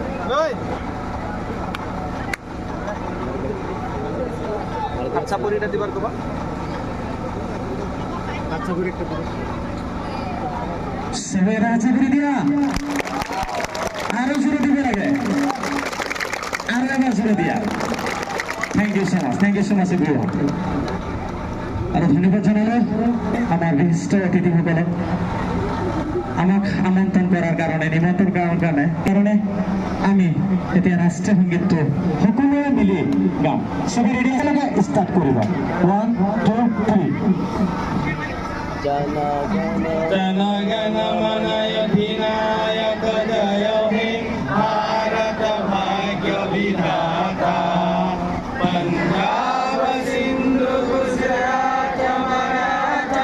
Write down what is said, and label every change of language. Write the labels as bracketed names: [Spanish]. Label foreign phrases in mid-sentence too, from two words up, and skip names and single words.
[Assamese] আচ্ছা পরিটা দিবার কবা আচ্ছা পরি একটা দিবা সবাই রাজা করে দিয়া আরো জোরে দিবে লাগে আরো একবার জোরে দিয়া [English] thank you so much everyone [Assamese] আর ধন্যবাদ জানালো আমার বিশিষ্ট অতিথিসকলক আমাক আমন্ত্রণ করার কারণে নিমন্ত্রণ করার কারণে আমি এতিয়া ৰাষ্ট্ৰীয় সংগীতটো সকলোৱে মিলি গাম সবাই ৰেডি একেলগে ষ্টাৰ্ট কৰিব 1 2 3 [Bangla] জন গণ মন অধিনায়ক জয় হে ভারত ভাগ্য বিধাতা পঞ্জাব সিন্ধু গুজরাট মরাঠা